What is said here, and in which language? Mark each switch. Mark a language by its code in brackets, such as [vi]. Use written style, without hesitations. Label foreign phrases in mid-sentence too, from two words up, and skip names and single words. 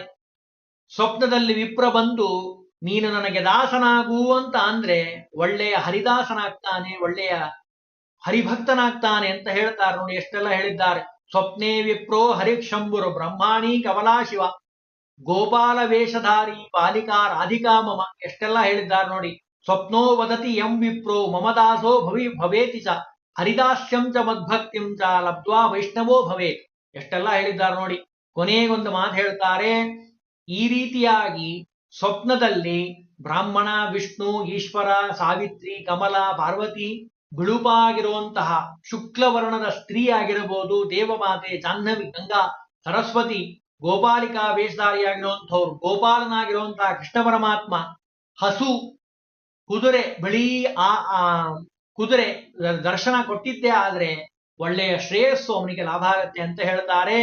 [kn] ಸ್ವಪ್ನದಲ್ಲಿ ವಿಪ್ರ ಬಂದು ನೀನು ನನಗೆ ದಾಸನಾಗು ಅಂತ ಅಂದ್ರೆ ಒಳ್ಳೆಯ ಹರಿದಾಸನಾಗ್ತಾನೆ, ಒಳ್ಳೆಯ ಹರಿಭಕ್ತನಾಗ್ತಾನೆ ಅಂತ ಹೇಳ್ತಾರೆ. ನೋಡಿ ಎಷ್ಟೆಲ್ಲ ಹೇಳಿದ್ದಾರೆ. [sa] ಸ್ವಪ್ನೇ ವಿಪ್ರೋ ಹರಿಕ್ಷಂಬುರು ಬ್ರಹ್ಮಾಣಿ ಕಮಲಾ ಶಿವ ಗೋಪಾಲ ವೇಷಧಾರಿ ಪಾಲಿಕಾ ರಾಧಿಕಾ ಮಮ, [kn] ಎಷ್ಟೆಲ್ಲ ಹೇಳಿದ್ದಾರೆ ನೋಡಿ. [sa] ಸ್ವಪ್ನೋ ವದತಿ ಎಂ ವಿಪ್ರೋ ಮಮದಾಸೋ ಭವೇತಿ ಚ ಹರಿದಾಸ್ಯಂ ಚ ಮದ್ಭಕ್ತಿಂ ಚ ಲಬ್ಧ್ವಾ ವೈಷ್ಣವೋ ಭವೇತ್, [kn] ಎಷ್ಟೆಲ್ಲ ಹೇಳಿದ್ದಾರೆ ನೋಡಿ. ಕೊನೆಗೊಂದು ಮಾತು ಹೇಳ್ತಾರೆ, ಈ ರೀತಿಯಾಗಿ ಸ್ವಪ್ನದಲ್ಲಿ ಬ್ರಾಹ್ಮಣ, ವಿಷ್ಣು, ಈಶ್ವರ, ಸಾವಿತ್ರಿ, ಕಮಲ, ಪಾರ್ವತಿ, ಬಿಳುಪಾಗಿರುವಂತಹ ಶುಕ್ಲವರ್ಣದ ಸ್ತ್ರೀ ಆಗಿರಬಹುದು, ದೇವಮಾತೆ, ಜಾಹ್ನವಿ, ಗಂಗಾ, ಸರಸ್ವತಿ, ಗೋಪಾಲಿಕಾ ವೇಷಧಾರಿಯಾಗಿರುವಂಥವ್ರು, ಗೋಪಾಲನಾಗಿರುವಂತಹ ಕೃಷ್ಣ ಪರಮಾತ್ಮ, ಹಸು, ಕುದುರೆ, ಬಿಳಿ ಕುದುರೆ ದರ್ಶನ ಕೊಟ್ಟಿದ್ದೇ ಆದ್ರೆ ಒಳ್ಳೆಯ ಶ್ರೇಯಸ್ಸು ಅವನಿಗೆ ಲಾಭ ಆಗತ್ತೆ ಅಂತ ಹೇಳ್ತಾರೆ.